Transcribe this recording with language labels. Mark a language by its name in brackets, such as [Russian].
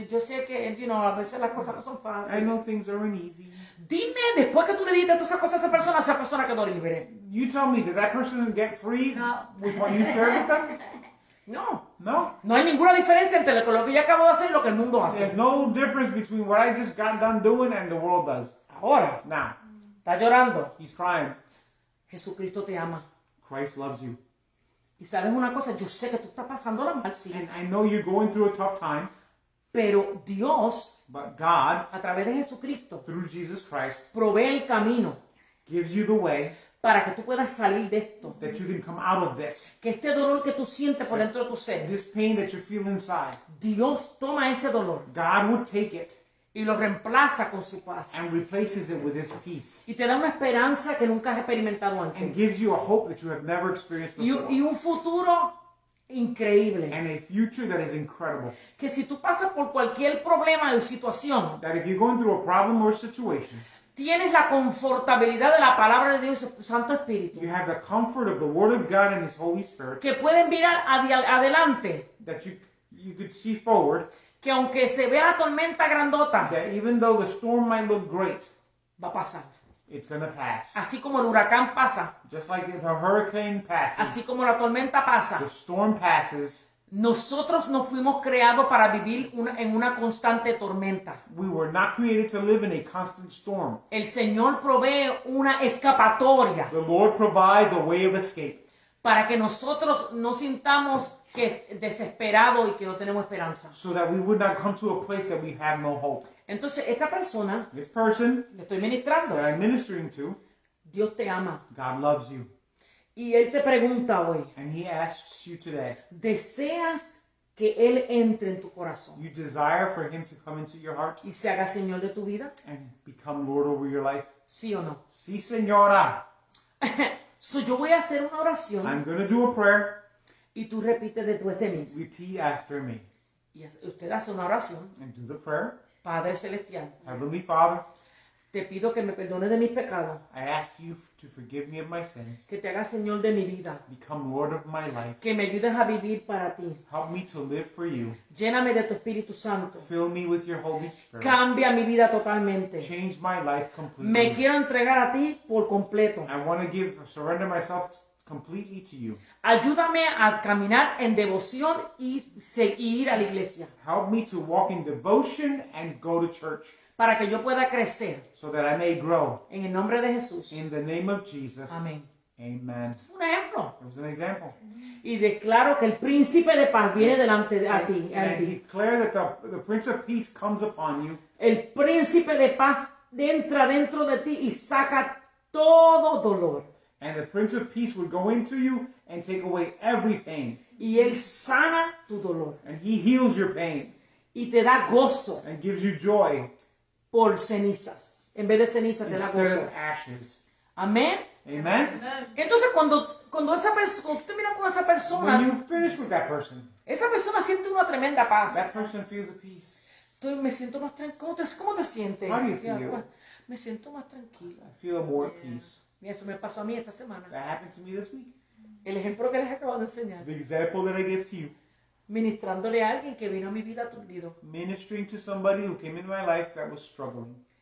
[Spanish] Yo sé que, a veces las cosas no son [English] I [Spanish] fáciles. [English] know things aren't easy. [Spanish] Dime, después que tú le dijiste todas esas cosas a esa persona quedó libre. [English] You tell me, did that person get free [Spanish] No. [English] with what you shared with them? [Spanish] No. No. No hay ninguna diferencia entre lo que yo acabo de hacer y lo que el mundo hace. [English] There's no difference between what I just got done doing and the world does. [Spanish] Ahora, [English] Now, [Spanish] está llorando. [English] he's crying. [Spanish] Jesucristo te ama. [English] Christ loves you. [Spanish] Y sabes una cosa, yo sé que tú estás pasándola mal, sí. [English] And I know you're going through a tough time, [Spanish] Pero Dios, [English] but God, [Spanish] a través de Jesucristo, [English] through Jesus Christ, [Spanish] provee el camino [English] gives you the way [Spanish] para que tú puedas salir de esto. [English] that you can come out of this. [Spanish] Que este dolor que tú sientes por dentro de tu ser, [English] This pain that you feel inside, [Spanish] Dios toma ese dolor [English] God would take it [Spanish] y lo reemplaza con su paz. [English] and replaces it with His peace [Spanish] Y te da una esperanza que nunca has experimentado [English] and [Spanish] antes. [English] gives you a hope that you have never experienced [Spanish] Y [English] before [Spanish] un futuro increíble. [English] and a future that is incredible. [Spanish] Que si tú pasas por cualquier problema o situación, [English] That if you're going through a problem or situation, [Spanish] tienes la confortabilidad de la palabra de Dios y su Santo Espíritu. [English] you have the comfort of the Word of God and His Holy Spirit, [Spanish] Que pueden mirar adelante. [English] that you could see forward, [Spanish] Que aunque se vea la tormenta grandota, [English] that even though the storm might look great, [Spanish] va a pasar. [English] it's going to pass. [Spanish] Así como el huracán pasa, [English] Just like if a hurricane passes, [Spanish] así como la tormenta pasa, [English] the storm passes. [Spanish] nosotros no fuimos creados para vivir en una constante tormenta. [English] We were not created to live in a constant storm. [Spanish] El Señor provee una escapatoria [English] The Lord provides a way of escape [Spanish] para que nosotros no sintamos que desesperados y que no tenemos esperanza. [English] so that we would not come to a place that we have no hope. [Spanish] Entonces, esta persona, [English] This person [Spanish] le estoy ministrando, [English] that I'm ministering to, [Spanish] Dios te ama. [English] God loves you. [Spanish] Y Él te pregunta hoy, [English] And He asks you today, [Spanish] ¿deseas que Él entre en tu corazón [English] you desire for Him to come into your heart [Spanish] y se haga Señor de tu vida? [English] and become Lord over your life? [Spanish] ¿Sí o no? Sí, señora. So, yo voy a hacer una oración [English] I'm going to do a prayer. [Spanish] y tú repites después de mí. [English] Repeat after me. [Spanish] Y usted hace una oración. [English] And do the prayer. [Spanish] Padre Celestial, [English] Heavenly Father, [Spanish] te pido que me perdones de mis pecados, [English] I ask you to forgive me of my sins. [Spanish] que te hagas Señor de mi vida, [English] Become Lord of my life. [Spanish] que me ayudes a vivir para ti. [English] Help me to live for you. [Spanish] Lléname de tu Espíritu Santo. [English] Fill me with your Holy Spirit. [Spanish] Cambia mi vida totalmente. [English] Change my life [Spanish] Me [English] completely. [Spanish] quiero entregar a ti por completo. [English] I want to surrender myself completely to you. [Spanish] Ayúdame a caminar en devoción y ir a la iglesia [English] Help me to walk in devotion and go to church [Spanish] para que yo pueda crecer. [English] so that I may grow. [Spanish] En el nombre de Jesús. [English] In the name of Jesus. [Spanish] Amén. [English] Amen. [Spanish] Es un ejemplo. [English] It was an example. [Spanish] Y declaro que el príncipe de paz viene delante de ti. [English] And I declare that the Prince of Peace comes upon you. [Spanish] El príncipe de paz entra dentro de ti y saca todo dolor. [English] And the Prince of Peace would go into you and take away every pain. [Spanish] Y él sana tu dolor. [English] And He heals your pain [Spanish] Y te da gozo [English] and gives you joy [Spanish] por cenizas. En vez de cenizas te da [English] instead [Spanish] gozo. [English] of ashes. [Spanish] Amén. [English] Amen? [Spanish] Entonces cuando esa persona, cuando tú te miras con esa [English] When [Spanish] persona, [English] you finish with that person, [Spanish] esa persona siente una tremenda paz. [English] that person feels a peace. [Spanish] Me siento más tranquila. ¿Cómo te sientes? [English] How do you feel? [Spanish] Me siento más tranquila. [English] I feel more at peace. [Spanish] Y eso me pasó a mí esta semana. [English] That happened to me this week. [Spanish] El ejemplo que les acabo de enseñar. [English] The example that I give to you. [Spanish] Ministrándole a alguien que vino a mi vida aturdido. [English] Ministering to somebody who came into my life that was struggling.